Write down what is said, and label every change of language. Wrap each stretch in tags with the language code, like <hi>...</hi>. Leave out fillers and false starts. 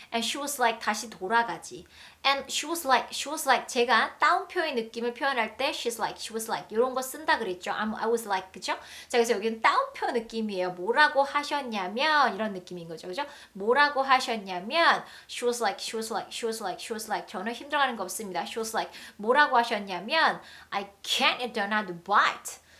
<en>And she was like</en> <ko>다시 돌아가지.</ko> <en>And she was like</en> <ko>제가 따옴표의 느낌을 표현할 때</ko> <en>she was like</en> <ko>이런 거 쓴다 그랬죠.</ko> <en>I was like</en> <ko>그쵸? 자, 그래서 여기는 따옴표 느낌이에요. 뭐라고 하셨냐면 이런 느낌인 거죠. 그죠? 뭐라고 하셨냐면</ko> <en>she was like</en> <ko>저는 힘들어가는 거 없습니다.</ko> <en>She was like</en> <ko>뭐라고 하셨냐면</ko> <en>I can't eat another bite.</en>